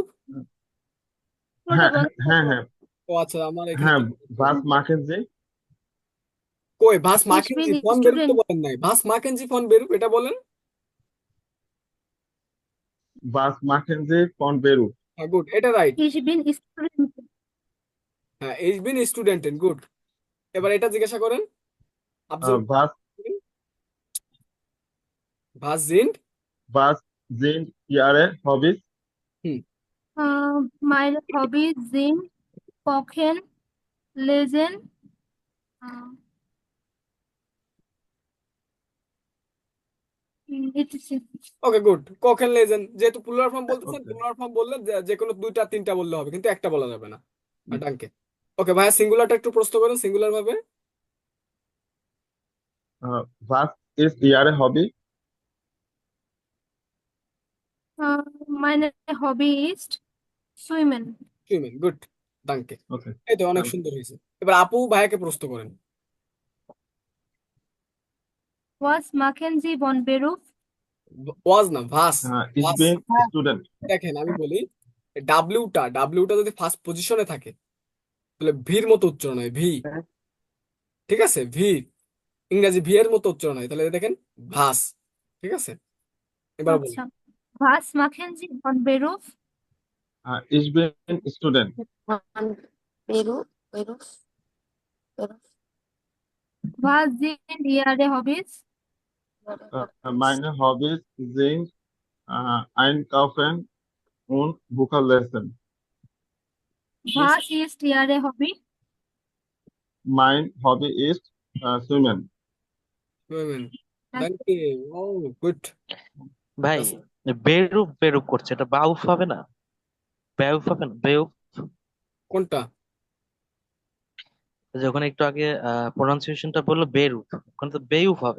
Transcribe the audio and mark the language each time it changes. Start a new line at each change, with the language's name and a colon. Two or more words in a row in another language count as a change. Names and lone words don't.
Bangla: হ্যাঁ হ্যাঁ হ্যাঁ ও আচ্ছা, আমার এখানে হ্যাঁ, তো
German: Was machen Sie,
Bangla: কই ভাস
German: Ich মাকেনজি bin von Beruf তো student. বলেন নাই, Was machen Sie von Beruf এটা বলেন। Was machen Sie von Beru,
Bangla: হ্যাঁ গুড, এটা রাইট।
German: Ich bin student.
Bangla: হ্যাঁ,
German: Ich bin Studenten,
Bangla: গুড। এবার এটা জিজ্ঞাসা করেন আফজল,
German: ভাস Was sind. Was sind Ihre Hobbys, হুম, Meine Hobbys sind Kochen, Lesen, äh, etc.
Bangla: ওকে গুড,
German: Kochen Lesen.
Bangla: যেহেতু প্লুরাল ফর্ম বলতেছেন, ওকে প্লুরাল ফর্ম বললে যে কোনো দুইটা তিনটা বললে হবে, কিন্তু একটা বলা যাবে না। আর ডাঙ্কে। ওকে ভাইয়া, সিঙ্গুলারটা একটু প্রশ্ন করেন সিঙ্গুলার ভাবে।
English: What is your hobby?
German: Meine Hobby ist Schwimmen.
Bangla: সুইমিং, গুড, ডাঙ্কে। Okay. এই তো অনেক Danke. সুন্দর হয়েছে। এবার আপু ভাইয়াকে প্রশ্ন করেন।
German: Was machen Sie von Beruf?
Bangla: ওয়াজ না, ভাস।
German: Ich ভাস। bin Student.
Bangla: দেখেন আমি বলি, ডাব্লিউটা যদি ফার্স্ট পজিশনে থাকে তাহলে ভির মতো উচ্চারণ হয়, ভি। ঠিক আছে, ভি। ইংরেজি ভি এর মতো উচ্চারণ হয়, তাহলে দেখেন ভাস। ঠিক আছে, এবার বলি। আচ্ছা,
German: was machen Sie von Beruf? Ich bin Student. Beruf, Beruf, Beruf. Was sind Ihre Hobbys? Meine Hobbys sind Einkaufen und Buchalesen. Was ist Ihre Hobby? Mein Hobby ist Schwimmen.
Bangla: সুইমিং, ডাঙ্কে। ও গুড। ভাই বেরুপ বেরুপ করছে, এটা বাউফ হবে না? বেউফ হবে না? বেউফ। কোনটা? যখন একটু আগে প্রনাউন্সিয়েশনটা বললো বেরুপ, ওখানে তো বেউফ হবে।